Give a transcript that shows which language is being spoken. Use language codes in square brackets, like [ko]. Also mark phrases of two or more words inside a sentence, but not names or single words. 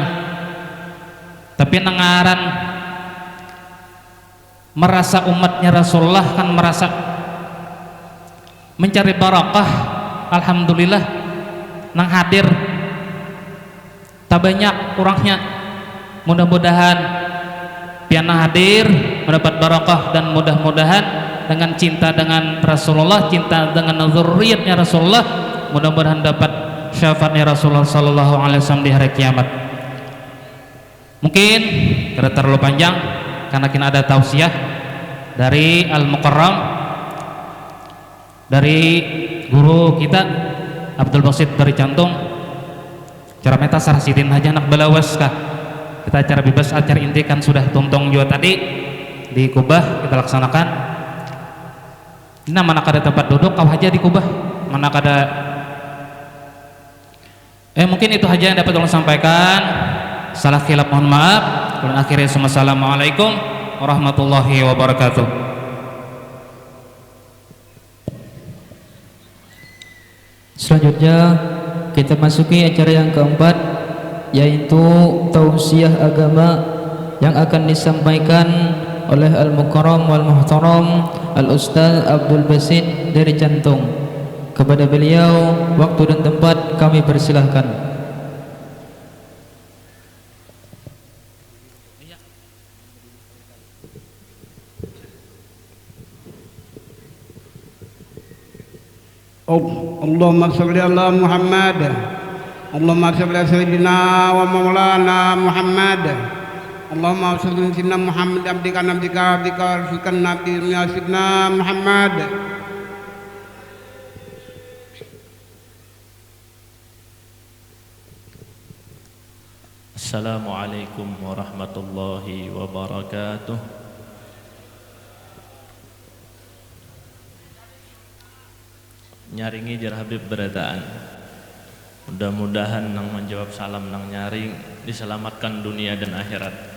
[id] Tapi nangaran merasa umatnya Rasulullah kan merasa mencari barakah. Alhamdulillah nang hadir tak banyak kurangnya. Mudah-mudahan piana hadir mendapat barakah, dan mudah-mudahan dengan cinta dengan Rasulullah, cinta dengan zurriyatnya Rasulullah, mudah-mudahan dapat syafaatnya Rasulullah [ar] صلى الله عليه وسلم [id] di hari kiamat. Mungkin tidak terlalu panjang karena kita ada tausiah dari Al-Mukarram, dari guru kita Abdul Basit dari Cantung. [bjn] Cara meta sarah sidin aja anak balawas kah, kita acara bebas, acara inti kan sudah tuntong juga tadi di Kubah kita laksanakan. Ini mana kada tempat duduk kau aja di Kubah, mana kada mungkin itu aja yang dapat tolong sampaikan. [id] Salah khilaf mohon maaf. Dan akhirnya [ar] السلام عليكم ورحمة الله وبركاته. [id] Selanjutnya kita masuki acara yang keempat, yaitu tausiah agama yang akan disampaikan oleh [ar] المكرم والمحترم [id] Al-Ustaz Abdul Basit dari Cantung. Kepada beliau waktu dan tempat kami persilahkan. [ar] اللهم صل على محمد. اللهم صل على سيدنا ومولانا محمد. اللهم صل على سيدنا محمد عبدك نبدك بك رسولكن نبي يا سيدنا محمد. السلام عليكم ورحمة الله وبركاته. [bjn] Nyaringi jar Habib beradaan, mudah-mudahan nang menjawab salam nang nyaring diselamatkan dunia dan akhirat.